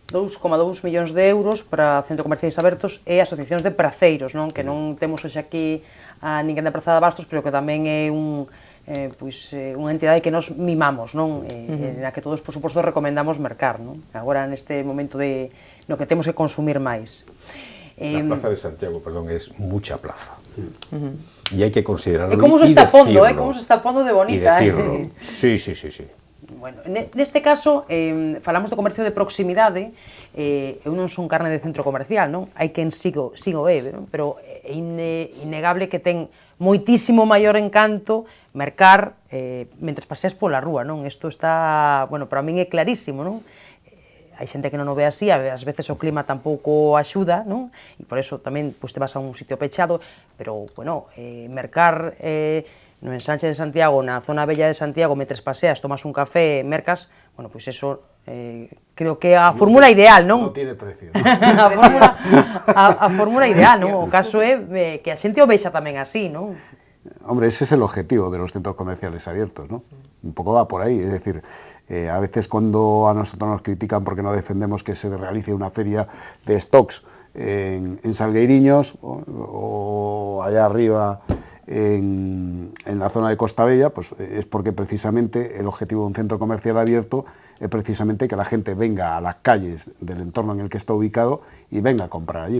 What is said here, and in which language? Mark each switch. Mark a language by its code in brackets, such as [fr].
[gl] 2,2 millóns de euros para centros comerciais abertos e asociacións de praceiros, non? Que non temos hoxe aquí a ninguén da Praza de Bastos, pero que tamén é unha entidade que nos mimamos, non? Na que todos, por suposto, recomendamos mercar, non? Agora, neste momento no que temos que consumir máis. [es] La Plaza de Santiago, perdón, es mucha plaza. Y hay que considerarlo y decirlo. [gl] ¿Cómo se está pondo de bonita? [es] Y decirlo. Sí. [gl] Bueno, neste caso, falamos do comercio de proximidade, eu non son carne de centro comercial, non? Hai quen sigo bebe, non? Pero é innegable que ten moitísimo maior encanto mercar mentres paseas pola rúa, non? Isto está, bueno, para min é clarísimo, non? Hai xente que non o ve así, ás veces o clima tampouco axuda, non? E por eso tamén pues, te vas a un sitio pechado, pero, bueno, mercar no ensanche de Santiago, na zona bella de Santiago, mentres paseas, tomas un café, mercas, bueno, pois pues eso creo que é a fórmula ideal, non? [es] Non tiene precio. [gl] a fórmula ideal, non? O caso é que a xente o vexa tamén así, non? [es] Hombre, ese es el objetivo de los centros comerciales abiertos, ¿no? Un poco va por ahí, es decir, a veces cuando a nosotros nos critican porque no defendemos que se realice una feria de stocks en Salgueiriños o allá arriba en la zona de Costa Bella, pues es porque precisamente el objetivo de un centro comercial abierto es precisamente que la gente venga a las calles del entorno en el que está ubicado y venga a comprar allí.